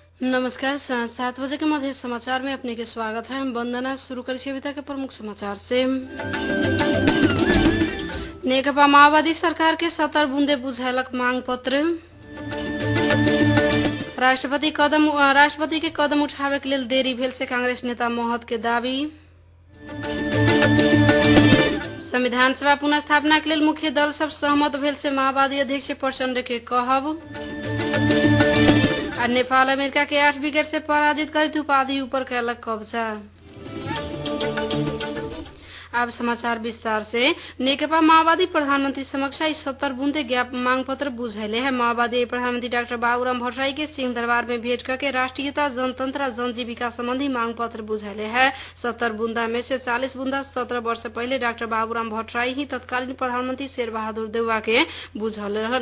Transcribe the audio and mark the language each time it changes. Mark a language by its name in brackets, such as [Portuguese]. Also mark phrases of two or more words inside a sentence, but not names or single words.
[Maithili] नमस्कार। 7 बजे के मध्य समाचार में अपने के स्वागत है। वंदना। शुरू करी सविता के प्रमुख समाचार से। नेकपा माओवादी सरकार के 70 बूंदे बुझायलक मांग पत्र। राष्ट्रपति के कदम उठावे के लिए देरी भेल से कांग्रेस नेता महत के दावी। संविधान सभा पुनर्स्थापना के लिए मुख्य दल सब सहमत भेल से माओवादी अध्यक्ष प्रचंड के कहब। और नेपाल अमेरिका के 8 विकेट से पराजित कर उपाधि ऊपर कैलक कब्जा। अब समाचार विस्तार से। नेकपा माओवादी प्रधानमंत्री समक्ष 70 बूंदे ज्ञापन मांग पत्र बुझैले है। माओवादी प्रधानमंत्री डॉक्टर बाबूराम भट्टराई के सिंह दरबार में भेंट करके राष्ट्रीयता, जनतंत्र और जनजीविका संबंधी मांग पत्र बुझैले है। 70 बूंदा में से 40 बूंदा 17 वर्ष पहले डॉक्टर बाबूराम भट्टराई ही तत्कालीन प्रधानमंत्री शेर बहादुर देउवा के बुझौले रहन।